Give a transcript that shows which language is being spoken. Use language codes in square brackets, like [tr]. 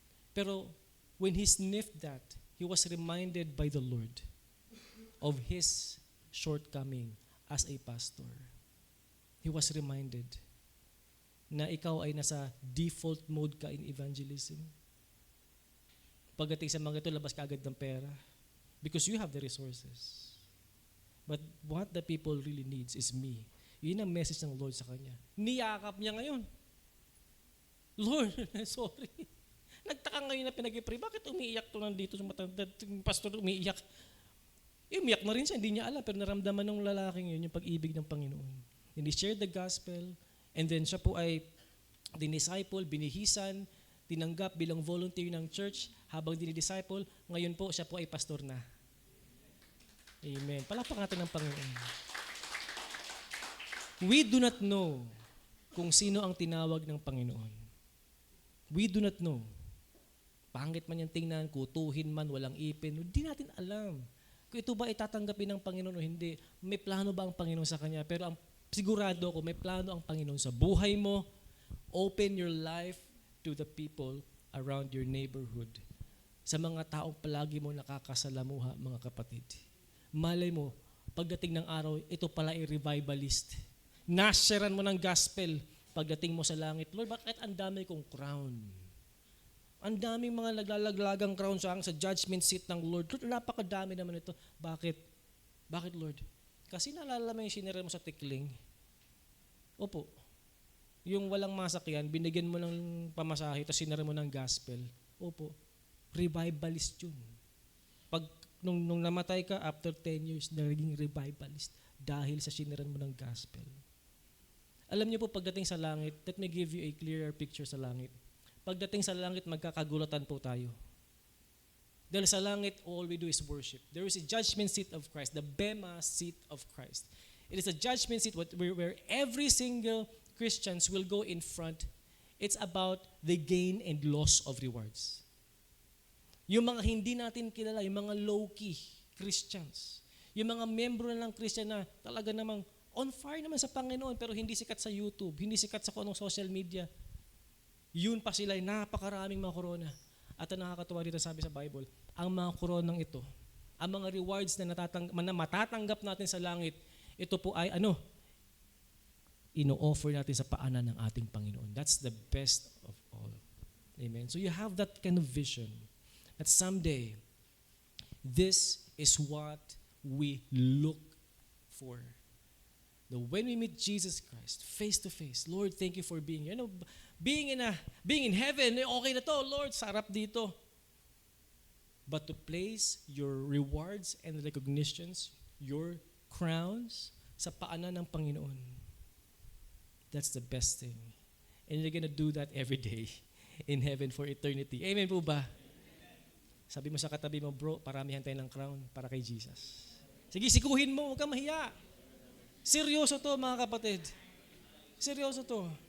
[en] Pero when he sniffed that, he was reminded by the Lord of his shortcoming as a pastor. He was reminded [tl] na ikaw ay nasa [en] default mode ka in evangelism. [tl] Pagdating sa mga ito, labas ka agad ng pera [en] because you have the resources. But what the people really needs is me. [tl] Yun ang message ng Lord sa kanya. Niyakap niya ngayon. Lord, sorry. Nagtaka ngayon na pinag-pray. Bakit umiiyak to nandito sa matanda? Yung pastor umiiyak. Umiyak na rin siya. Hindi niya alam. Pero naramdaman ng lalaking yun yung pag-ibig ng Panginoon. [en] And he shared the gospel. [tl] And then siya po ay dinisciple, binihisan, tinanggap bilang volunteer ng church habang dinidisciple. Ngayon po, siya po ay pastor na. Amen. Palakpak natin ng Panginoon. [en] We do not know [tl] kung sino ang tinawag ng Panginoon. [en] We do not know. [tl] Pangit man yung tingnan, kutuhin man, walang ipin, hindi natin alam. Kung ito ba itatanggapin ng Panginoon o hindi, may plano ba ang Panginoon sa kanya? Pero ang sigurado ako, may plano ang Panginoon sa buhay mo. [en] Open your life to the people around your neighborhood. [tl] sa mga taong palagi mo nakakasalamuha, mga kapatid. Malay mo, pagdating ng araw, ito pala ay revivalist. Nasharean mo ng gospel pagdating mo sa langit. Lord, bakit ang dami kong crown? Ang daming mga naglalaglagang crown sa judgment seat ng Lord. Lord, napakadami naman ito. Bakit? Bakit, Lord? Kasi naalala mo yung sinira mo sa tikling. Opo. Yung walang masakyan, binigyan mo ng pamasahe, tapos sinira mo ng gospel. Opo. Revivalist yun. Pag nung namatay ka, after 10 years, naging revivalist dahil sa siniran mo ng gospel. Alam niyo po, pagdating sa langit, [en] let me give you a clearer picture [tl] sa langit. Pagdating sa langit, magkakagulatan po tayo. Dahil sa langit, [en] all we do is worship. There is a judgment seat of Christ, the Bema seat of Christ. It is a judgment seat where every single Christians will go in front. It's about the gain and loss of rewards. [tl] Yung mga hindi natin kilala, yung mga low-key Christians, yung mga membro na ng Christian na talaga namang on fire naman sa Panginoon pero hindi sikat sa YouTube, hindi sikat sa kung anong social media, yun pa sila ay napakaraming mga korona. At ang nakakatuwa dito sabi sa Bible, ang mga koronang ito, ang mga rewards na matatanggap natin sa langit, ito po ay ino-offer natin sa paanan ng ating Panginoon. [en] That's the best of all. Amen. So you have that kind of vision that someday, this is what we look for. That when we meet Jesus Christ, face to face, Lord, thank you for being here. Being in heaven, [tl] okay na to, Lord, sarap dito. [en] But to place your rewards and recognitions, your crowns, [tl] sa paanan ng Panginoon, [en] that's the best thing. And you're gonna do that every day in heaven for eternity. [tl] Amen po ba? Sabi mo sa katabi mo, bro, paramihan tayo ng crown para kay Jesus. Sige, sikuhin mo, huwag kang mahiya. Seryoso to, mga kapatid. Seryoso to.